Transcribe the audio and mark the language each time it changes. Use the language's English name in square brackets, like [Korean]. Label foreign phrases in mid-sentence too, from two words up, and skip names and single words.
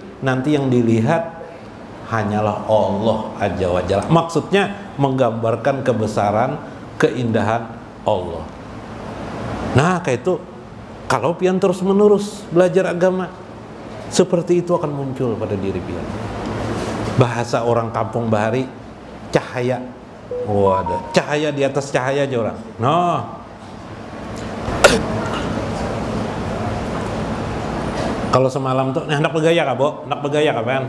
[Indonesian] Nanti yang dilihat hanyalah Allah [Arabic] عز وجل. [Indonesian] Maksudnya menggambarkan kebesaran, keindahan Allah. [Banjar] Nah kayak itu, kalau pian terus menerus belajar agama, seperti itu akan muncul pada diri pian. Bahasa orang kampung bahari, cahaya. Ada cahaya di atas cahaya aja orang. Nah, kalau semalam tuh, hendak bergaya kah, Bo? Hendak bergaya kapan?